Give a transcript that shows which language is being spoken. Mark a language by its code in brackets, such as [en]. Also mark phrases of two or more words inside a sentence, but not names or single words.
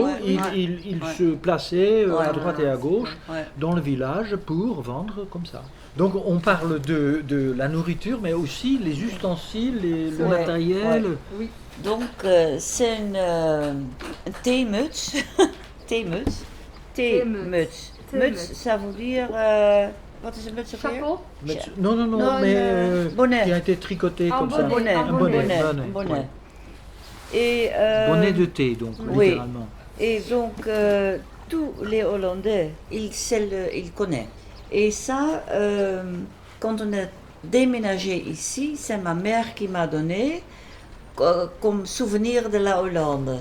[fr] Il se plaçait à droite et à gauche dans le village pour vendre comme ça. Donc on parle de la nourriture, mais aussi les ustensiles, le matériel. Oui. Donc c'est une theemuts. Theemuts. Theemuts. Muts, ça veut dire... [nl] Wat is een muts ook weer? [fr] Non, mais bonnet. Qui a été tricoté comme ça. Bonnet. Un bonnet. Et, bonnet de thé, donc, littéralement. Et donc, tous les Hollandais, ils connaissent. Et ça, quand on a déménagé ici, c'est ma mère qui m'a donné comme souvenir de la Hollande.